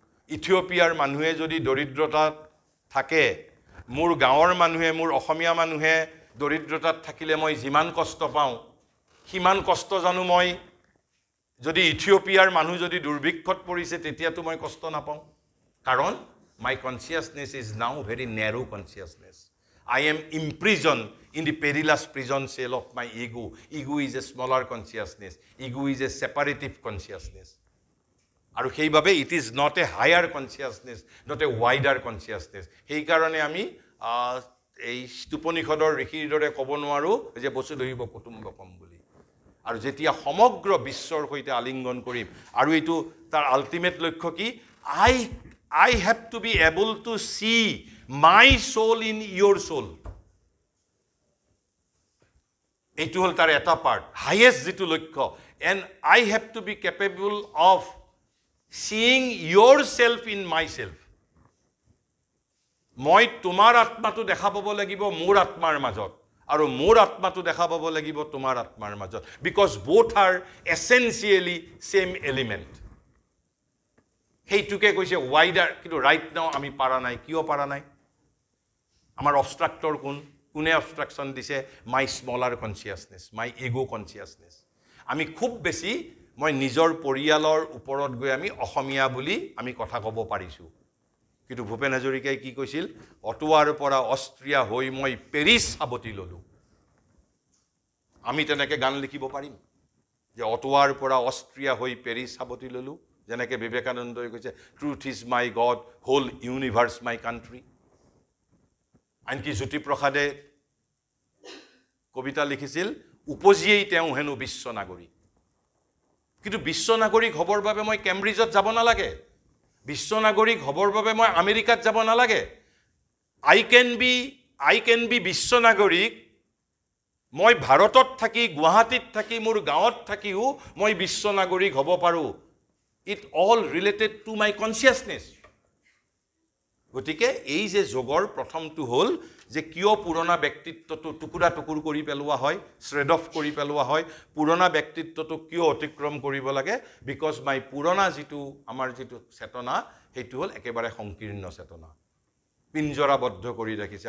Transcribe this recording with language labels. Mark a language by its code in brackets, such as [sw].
[as] ইথিঅপিয়াৰ মানুহে যদি দৰিদ্ৰতাত থাকে, মোৰ গাঁৱৰ মানুহে, মোৰ অসমীয়া মানুহে দৰিদ্ৰতাত থাকিলে মই যিমান কষ্ট পাওঁ, সিমান কষ্ট জানো মই যদি ইথিঅপিয়াৰ মানুহ যদি দুৰ্ভিক্ষত পৰিছে তেতিয়াতো মই কষ্ট নাপাওঁ? [en] কাৰণ my consciousness is now very narrow consciousness. I am imprisoned in the perilous prison cell of my ego. Ego is a smaller consciousness. Ego is a separative consciousness. আৰু সেইভাবে it is not a higher consciousness, not a wider consciousness. [as] সেই কাৰণে আমি এই উপনিষদৰ ঋষিৰ দৰে ক'ব নোৱাৰোঁ যে বসুধৈৱ কুটুম্বকম বুলি। আৰু যেতিয়া সমগ্ৰ বিশ্বৰ সৈতে আলিংগন কৰিম, আৰু এইটো তাৰ আল্টিমেট লক্ষ্য কি? [en] I have to be able to see my soul in your soul. [as] এইটো হ'ল তাৰ এটা পাৰ্ট, হাইয়েষ্ট যিটো লক্ষ্য। [en] And I have to be capable of seeing yourself in myself. [as] মই তোমাৰ আত্মাটো দেখা পাব লাগিব মোৰ আত্মাৰ মাজত, আৰু মোৰ আত্মাটো দেখা পাব লাগিব তোমাৰ আত্মাৰ মাজত। [en] Because both are essentially same element. [as] সেইটোকে কৈছে [en] wider, [as] কিন্তু [en] right now [as] আমি পাৰা নাই। কিয় পাৰা নাই? আমাৰ অবষ্ট্ৰাক্টৰ কোনে অবষ্ট্ৰাকশ্যন দিছে? [en] My smaller consciousness, my ego' consciousness. [as] আমি খুব বেছি মই নিজৰ পৰিয়ালৰ ওপৰত গৈ আমি অসমীয়া বুলি আমি কথা ক'ব পাৰিছোঁ। কিন্তু ভূপেন হাজৰিকাই কি কৈছিল? অটোৱাৰ পৰা অষ্ট্ৰিয়া হৈ মই পেৰিছ সাৱটি ল'লোঁ। আমি তেনেকৈ গান লিখিব পাৰিম যে অটোৱাৰ পৰা অষ্ট্ৰিয়া হৈ পেৰিছ সাৱটি ল'লোঁ, যেনেকৈ বিবেকানন্দই কৈছে [en] Truth is my God, whole universe my country. [as] আনকি জ্যোতিপ্ৰসাদে কবিতা লিখিছিল, উপজিয়েই তেওঁ হেনো বিশ্ব নাগৰিক। কিন্তু বিশ্ব নাগৰিক হ'বৰ বাবে মই কেম্ব্ৰিজত যাব নালাগে, বিশ্ব নাগৰিক হ'বৰ বাবে মই আমেৰিকাত যাব নালাগে। [en] I can be [as] বিশ্ব নাগৰিক, মই ভাৰতত থাকি, গুৱাহাটীত থাকি, মোৰ গাঁৱত থাকিও মই বিশ্ব নাগৰিক হ'ব পাৰোঁ। [en] It all related to my consciousness. [as] গতিকে এই যে যোগৰ প্ৰথমটো হ'ল যে কিয় পুৰণা ব্যক্তিত্বটো টুকুৰা টুকুৰ কৰি পেলোৱা হয়, শ্ৰেড অফ কৰি পেলোৱা হয়, পুৰণা ব্যক্তিত্বটো কিয় অতিক্ৰম কৰিব লাগে? [en] because my [as] পুৰণা যিটো আমাৰ যিটো চেতনা, সেইটো হ'ল একেবাৰে সংকীৰ্ণ চেতনা, পিঞ্জৰাবদ্ধ কৰি ৰাখিছে।